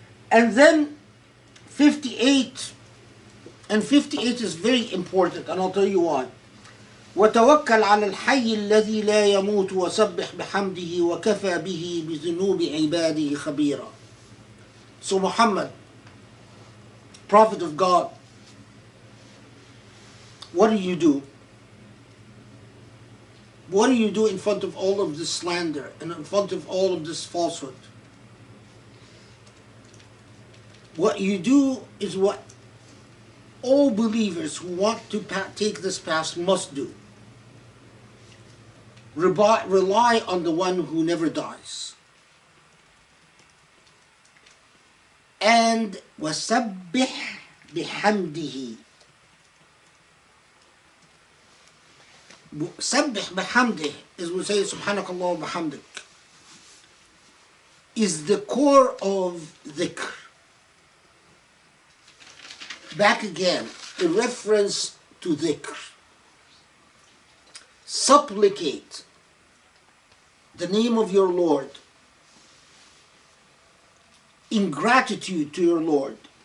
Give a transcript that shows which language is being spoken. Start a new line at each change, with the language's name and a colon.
English: And then 58, and 58 is very important, and I'll tell you why.
Arabic: وتوكل على الحي الذي لا يموت وسبح بحمده وكفى به بذنوب عباده خبيرا.
English: So Muhammad, Prophet of God, what do you do? What do you do in front of all of this slander and in front of all of this falsehood? What you do is what all believers who want to take this path must do. Rely on the one who never dies. And
Arabic: وَسَبِّحْ بِحَمْدِهِ. سَبِّحْ بِحَمْدِهِ,
English: as we say, Subhanakallah wa bihamdik, is the core of Zikr. Back again, a reference to Zikr. Supplicate the name of your Lord in gratitude to your Lord.